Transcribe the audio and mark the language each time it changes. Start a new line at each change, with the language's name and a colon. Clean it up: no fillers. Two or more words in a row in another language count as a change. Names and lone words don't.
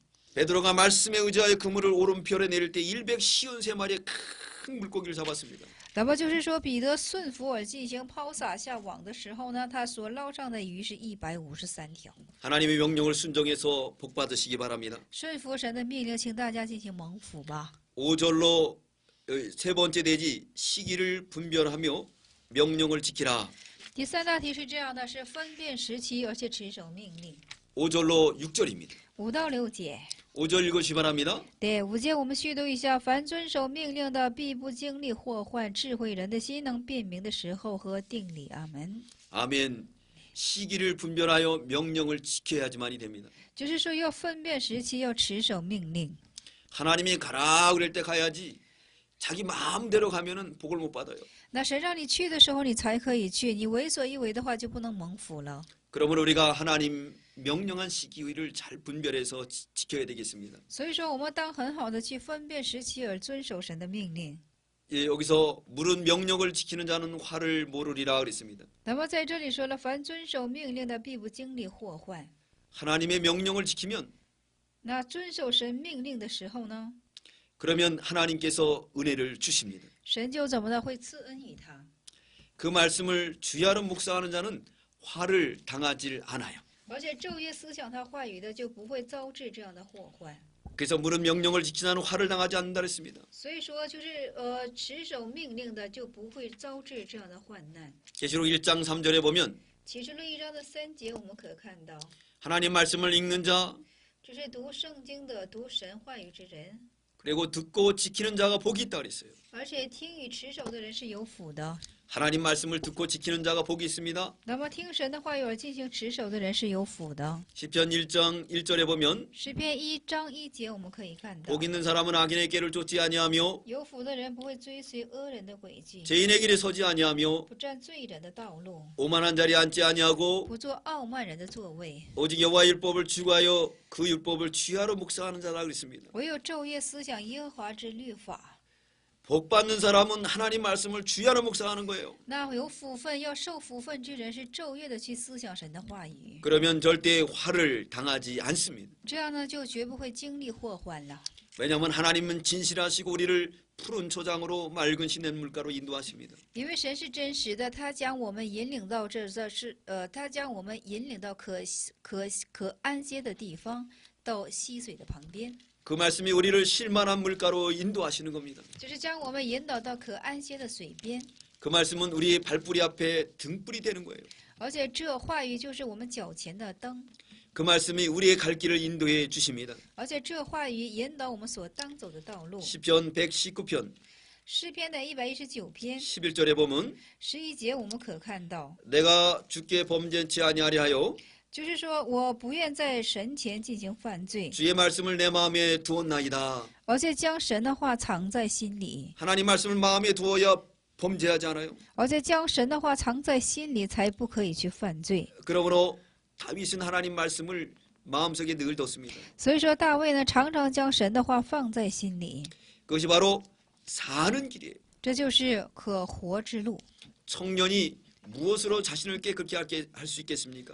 Korean: 베드로가 말씀에 의지하여 그물을 오른편에 내릴 때 153마리의 큰 물고기를 잡았습니다.
Chinese: 哪怕就是说彼得顺服而进行抛撒下网的时候呢，他所捞上的鱼是153条。
Korean: 하나님의 명령을 순종해서 복 받으시기 바랍니다.
Chinese: 顺服神的命令，请大家进行蒙福吧。
Korean: 5절로 세 번째 대지 시기를 분별하며 명령을 지키라.
Chinese: 第三大题是这样的，是分辨时期，而且持守命令。
Korean: 5절로 6절입니다.
Chinese: 5 到6节。
Korean: 5절 읽으시 바랍니다.
Chinese: 第5节我们续读一下：凡遵守命令的，必不经历祸患；智慧人的心能辨明的时候和定理。阿门。
Korean: 아멘. 시기를 분별하여 명령을 지켜야지만이 됩니다.
Chinese: 就是说，要分辨时期，要持守命令。
Korean: 하나님이 가라 그럴 때 가야지. 자기 마음대로 가면은 복을 못 받아요.
Chinese: 那神让你去的时候，你才可以去；你为所欲为的话，就不能蒙福了。
Korean: 그러므로 우리가 하나님 명령한 시기를 잘 분별해서 지켜야 되겠습니다.
Chinese: 所以说，我们当很好的去分辨时期，而遵守神的命令。
Korean: 예, 여기서 물은 명령을 지키는 자는 화를 모르리라 그랬습니다.
Chinese: 那么在这里说了，凡遵守命令的，必不经历祸患。
Korean: 하나님의 명령을 지키면
Chinese: 那遵守神命令的时候呢，
Korean: 그러면 하나님께서 은혜를 주십니다.
Chinese: 神就怎么的会赐恩于他。
Korean: 그 말씀을 주야로 묵상하는 자는 화를 당하지 않아요.
Chinese: 而且昼夜思想他话语的，就不会遭致这样的祸患。
Korean: 그래서 물은 명령을 지키는 자는 화를 당하지 않는다 그랬습니다.
Chinese: 所以说，就是持守命令的，就不会遭致这样的患难。
Korean: 계시록 1장 3절에 보면
Chinese: 启示录1章的3节，我们可看到，
Korean: 하나님 말씀을 읽는 자
Chinese: 就是读圣经的、读神话语之人，
Korean: 그리고 듣고 지키는 자가 복이 있다 그랬어요.
Chinese: 而且听与持守的人是有福的。
Korean: 하나님 말씀을 듣고 지키는 자가 복이 있습니다.
Chinese: 那么听神的话语而进行持守的人是有福的。
Korean: 시편 1장 1절에 보면
Chinese: 诗篇1章1节，我们可以看到，
Korean: 복 있는 사람은 악인의 길을 쫓지 아니하며
Chinese: 有福的人不会追随恶人的轨迹，
Korean: 죄인의 길에 서지 아니하며
Chinese: 不占罪人的道路，
Korean: 오만한 자리에 앉지 아니하고
Chinese: 不做傲慢人的座位。
Korean: 오직 여호와의 율법을 추구하여 그 율법을 취하로 묵상하는 자라 그랬습니다.
Chinese: 唯有昼夜思想耶和华之律法，
Korean: 복 받는 사람은 하나님 말씀을 주야로 묵상하는 거예요.
Chinese: 那有福分要受福分之人是昼夜的去思想神的话语，
Korean: 그러면 절대 화를 당하지 않습니다.
Chinese: 这样呢就绝不会经历祸患了。
Korean: 왜냐하면 하나님은 진실하시고 우리를 푸른 초장으로 맑은 시냇물가로 인도하십니다.
Chinese: 因为神是真实的，他将我们引领到他将我们引领到可安歇的地方，到溪水的旁边，
Korean: 그 말씀이 우리를 실만한 물가로 인도하시는 겁니다.
Chinese: 就是将我们引导到可安歇的水边。
Korean: 그 말씀은 우리의 발뿌리 앞에 등불이 되는 거예요.
Chinese: 而且这话语就是我们脚前的灯，
Korean: 그 말씀이 우리의 갈 길을 인도해 주십니다.
Chinese: 而且这话语引导我们所当走的道路。
Korean: 시편 119편
Chinese: 诗篇的119篇
Korean: 11절에 보면
Chinese: 11 节，我们可看到，
Korean: 내가 주께 범죄치 아니하리 하여
Chinese: 就是说我不愿在神前进行犯罪，
Korean: 주의 말씀을 내 마음에 두었나이다.
Chinese: 而且将神的话藏在心里，
Korean: 하나님 말씀을 마음에 두어야 범죄하지 않아요.
Chinese: 而且将神的话藏在心里，才不可以去犯罪。
Korean: 그러므로 다윗은 하나님 말씀을 마음속에 늘 뒀습니다.
Chinese: 所以说大卫呢，常常将神的话放在心里，
Korean: 그것이 바로 사는 길이에요.
Chinese: 这就是可活之路。
Korean: 청년이 무엇으로 자신을 깨끗게 할 수 있겠습니까?